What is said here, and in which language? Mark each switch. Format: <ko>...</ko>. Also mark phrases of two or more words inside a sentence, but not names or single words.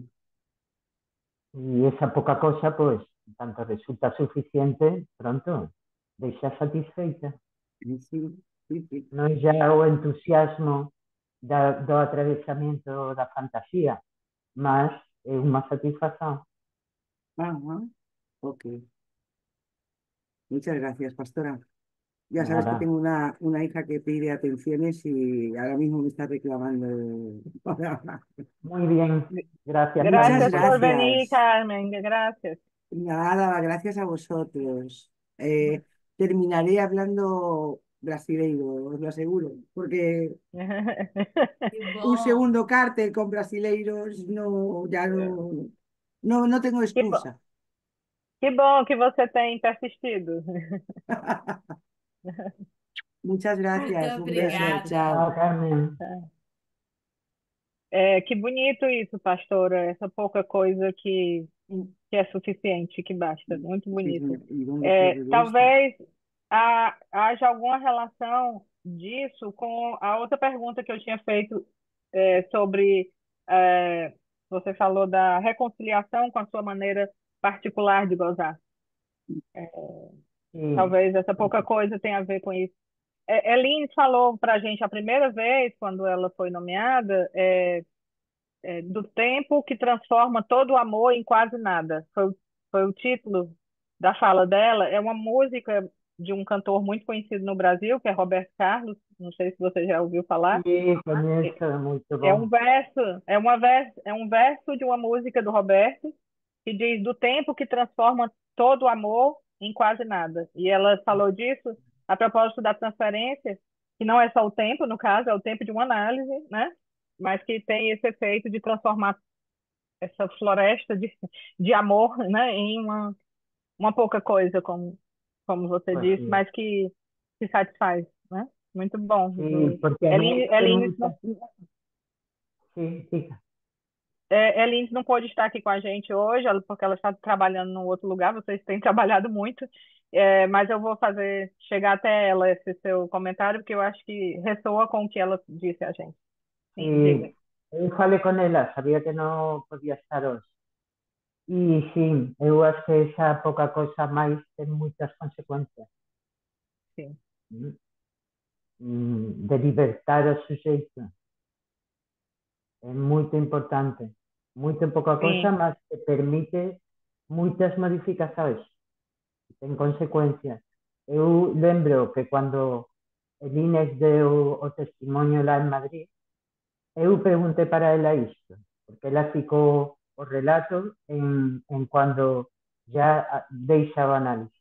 <gl>E esa pouca cosa, pois, tanto resulta suficiente, pronto, deixa satisfeita.</gl> <es>Sí, sí, sí.</es> <gl>Non xa o entusiasmo do atravesamento da fantasía, mas é unha satisfacción. Ajá, ok.</gl> <es>Muchas gracias, pastora. Ya sabes que Nada. tengo una hija que pide atenciones y ahora mismo me está reclamando. Muy bien. Gracias, Muchas Carmen, Gracias por por venir. venir, gracias. Carmen. Gracias. Nada, gracias a vosotros. Terminaré hablando brasileiro, os lo aseguro, porque</es> <pt>Que</pt> <es>un</es> <pt>bom.</pt> <es>segundo cártel con brasileiros no, ya no tengo</es> <pt>Que bom,</pt> <es>excusa.</es> <pt>que bom que você tem persistido.</pt> <es>Muchas</es> <pt>Muito</pt> <es>gracias, un beso,</es> <pt>obrigada.</pt> <es>Chao, chao. Carmen.</es> <pt>Que bonito isso, pastora. Essa pouca coisa que é suficiente, que basta. Muito</pt> <es>Sí,</es> <pt>bonito.</pt> <es>¿y dónde cierro esto?</es> <pt>Talvez haja alguma relação disso com a outra pergunta que eu tinha feito sobre. é, Você falou da reconciliação com a sua maneira particular de gozar.</pt> <es>Sí,</es> <pt>Talvez essa pouca coisa tenha a ver com isso. Eline falou para a gente a primeira vez, quando ela foi nomeada, do tempo que transforma todo o amor em quase nada. Foi o título da fala dela. É uma música de um cantor muito conhecido no Brasil, que é Roberto Carlos. Não sei se você já ouviu falar.</pt> <es>sí, comienzo, muy</es> <pt>É um bom. verso, é um verso de uma música do Roberto que diz do tempo que transforma todo o amor em quase nada. E ela falou disso a propósito da transferência, que não é só o tempo, no caso, é o tempo de uma análise, né? Mas que tem esse efeito de transformar essa floresta de amor, né, em uma pouca coisa, como você</pt> <es>Pues</es> <pt>disse,</pt> <es>sí,</es> <pt>mas que satisfaz, né? Muito bom.</pt> <es>Sí, porque a mí hay</es> <pt>Eline</pt> <es>muchas, sí, sí,</es> <pt>Eline não pôde estar aqui com a gente hoje, porque ela está trabalhando num outro lugar, vocês têm trabalhado muito, mas eu vou fazer chegar até ela esse seu comentário, porque eu acho que ressoa com o que ela disse a gente. Sim, diga.</pt> <es>sí,</es> <gl>eu falei con ela,</gl> <es>sabía que no podía estar hoy. Y sí,</es> <gl>eu acho que esa poca cosa máis ten</gl> <es>muchas consecuencias.</es> <pt>Sim.</pt> <gl>Mm, de libertar o suxeito. É moito importante. Moito pouca cosa,</gl> <pt>Sim.</pt> <gl>mas que permite moitas modificacións. Ten consecuencias. Eu lembro que cando el Inés deu o testimonio lá en Madrid, eu preguntei para ela isto, porque ela ficou o relato en cuando ya deixa o análisis.</gl>